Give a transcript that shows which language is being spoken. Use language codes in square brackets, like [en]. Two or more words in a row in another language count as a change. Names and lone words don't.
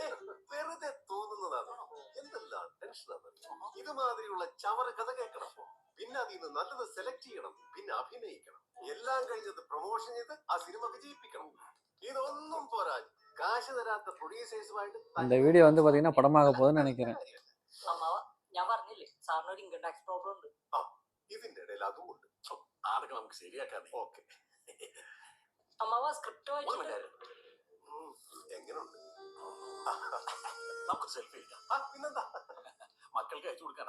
[ml] വെറുതെ തോന്നുന്നതാണ്. എന്തെല്ലാം ടെൻഷനാണ്. ഇതുമാതിരിയുള്ള ചവറ കഥ കേൾക്കണം, പിന്നെ അതിൽ നിന്ന് നല്ലത് സെലക്ട് ചെയ്യണം, പിന്നെ അഭിനയിക്കണം. എല്ലാം കഴിഞ്ഞത് പ്രൊമോഷൻ ചെയ്ത് ആ സിനിമ വിജയിപ്പിക്കണം. ഇതൊന്നും പോരാ, കാശ് തരാത്ത പ്രൊഡ്യൂസേഴ്സുമായിട്ട് [ta] இந்த வீடியோ வந்து பாத்தீங்கன்னா படமாக போகுதுன்னு நினைக்கிறேன். [ml] അമ്മാവ, ഞാൻ പറഞ്ഞില്ലേ സാറിന് ഒരു [en] income tax problem [ml] ഉണ്ട്. ഇതിന്റെ ഇടയിൽ അതുമുണ്ട്. അതൊക്കെ നമുക്ക് ശരിയാക്കാതെ. ഓക്കെ. അമ്മാവ, സ്ക്രിപ്റ്റ് വായിച്ചിട്ട് എങ്ങനെയുണ്ട്? നമുക്ക് സെൽഫി എടുക്കാം. പിന്നെന്താ, മക്കൾക്ക് അയച്ചു കൊടുക്കാൻ.